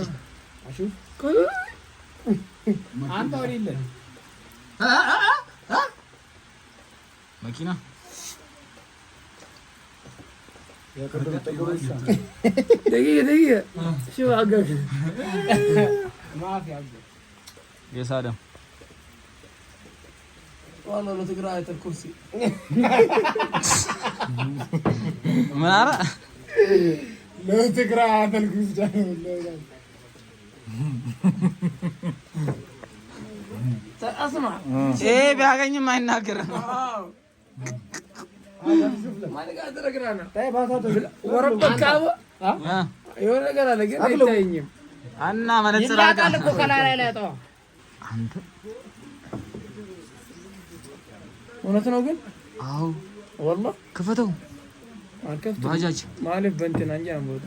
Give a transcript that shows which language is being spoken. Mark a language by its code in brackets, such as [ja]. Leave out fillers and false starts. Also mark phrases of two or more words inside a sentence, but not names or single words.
[am] አንተ ወዲህ መኪና የሳደም [ar] والله لو تقرا آية الكرسي [am] ምን አረ [ar] لو تقرا آية الكرسي اسمع [am] ايه ቢያገኝም አይናገርም። [ar] ما قادر اقرا انا طيب هذا وربك كاوه [am] የሆነ ነገር አለ ግን አይታየኝም እና መነጽር ይላቃል እኮ ከላይ ላይ ያጣው አንተ እውነት ነው ግን አው [ar] والله [am] ክፈተው አልከፍት ባጃጅ ማለት በእንትና እንጂ አንቦታ